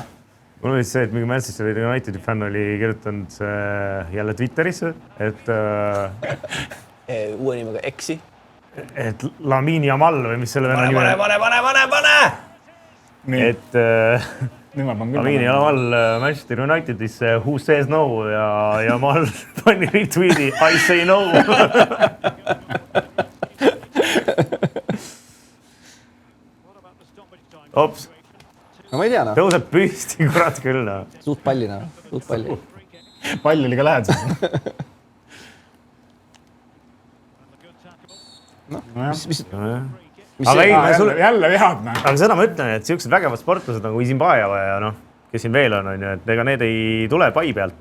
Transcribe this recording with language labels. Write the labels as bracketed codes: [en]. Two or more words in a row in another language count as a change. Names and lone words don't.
[et] Mul oli see, et mingi Manchester Unitedi fänn oli kirjutanud jälle Twitterisse, et uue nimega Exi. Et Lamine Yamal või mis selle venna nime. Pane! Et Lamine Yamal Manchester Unitedis [en] who says no [et] ja Yamal pani retweeti [en] I say no. [et] Ops. No ma ei tea, Tõuseb püsti, kurat küll. Suht pallina, suht palli. Pall oli ka lähedselt. Jälle vead. Aga seda ma ütlen, et siuksed vägevad sportlased nagu Izimbajeva ja kes siin veel on, et ega need ei tule pai pealt.